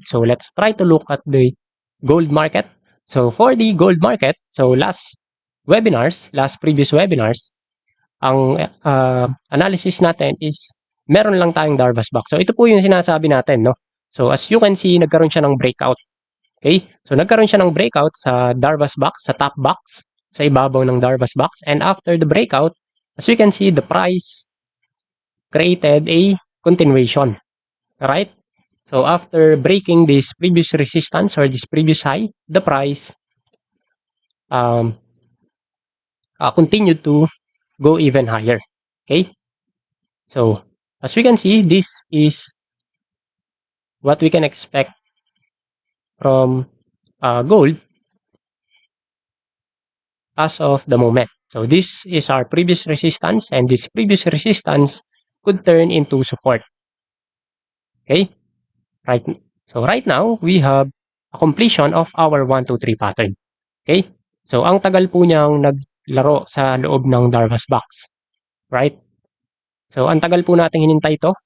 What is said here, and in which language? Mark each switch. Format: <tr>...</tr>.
<en>So let's try to look at the gold market. So for the gold market, so last previous webinars,</en> <tl>ang analysis natin is meron lang tayong Darvas box. So ito po yung sinasabi natin, no?</tl> <en>So as you can see,</en> <tl>nagkaroon siya ng breakout.</tl> <en>Okay?</en> <tl>So nagkaroon siya ng breakout sa Darvas box, sa top box, sa ibabaw ng Darvas box.</tl> <en>And after the breakout, as you can see, the price created a continuation. Right? So after breaking this previous resistance or this previous high, the price um, continued to go even higher. Okay? So as we can see, this is what we can expect from gold as of the moment. So this is our previous resistance, and this previous resistance could turn into support. Okay? Right. So right now, we have a completion of our 1, 2, 3 pattern. Okay?</en> <tl>So ang tagal po niyang naglaro sa loob ng Darvas box. Right? So ang tagal po nating hinintay ito.</tl>